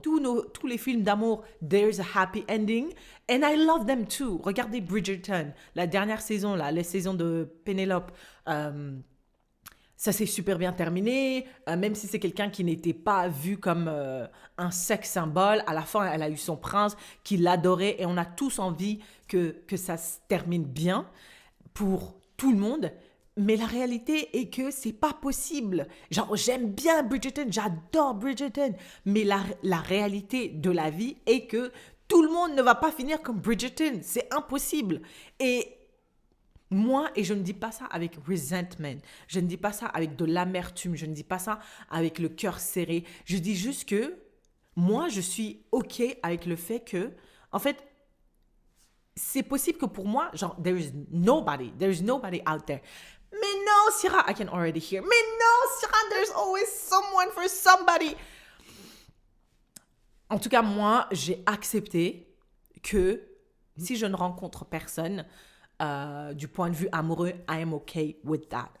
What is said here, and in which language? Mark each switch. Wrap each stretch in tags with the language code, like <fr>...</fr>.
<fr>Tous les films d'amour,</fr> <en>there's a happy ending, and I love them too.</en> <fr>Regardez Bridgerton, la dernière saison, la saison de Penelope. Ça s'est super bien terminé, même si c'est quelqu'un qui n'était pas vu comme un sex symbole. À la fin, elle a eu son prince qui l'adorait et on a tous envie que ça se termine bien pour tout le monde. Mais la réalité est que c'est pas possible. Genre, j'aime bien Bridgerton, j'adore Bridgerton. Mais la réalité de la vie est que tout le monde ne va pas finir comme Bridgerton. C'est impossible. Et moi, et je ne dis pas ça avec resentment, je ne dis pas ça avec de l'amertume, je ne dis pas ça avec le cœur serré. Je dis juste que moi, je suis OK avec le fait que, en fait, c'est possible que pour moi, genre,</fr> <en>there is nobody out there.</en> <fr>Mais non,</fr> <en>Syrah, I can already hear. Mais non, Syrah, there's always someone for somebody.</en> <fr>En tout cas, moi, j'ai accepté que si je ne rencontre personne, du point de vue amoureux,</fr> <en>I am okay with that.</en>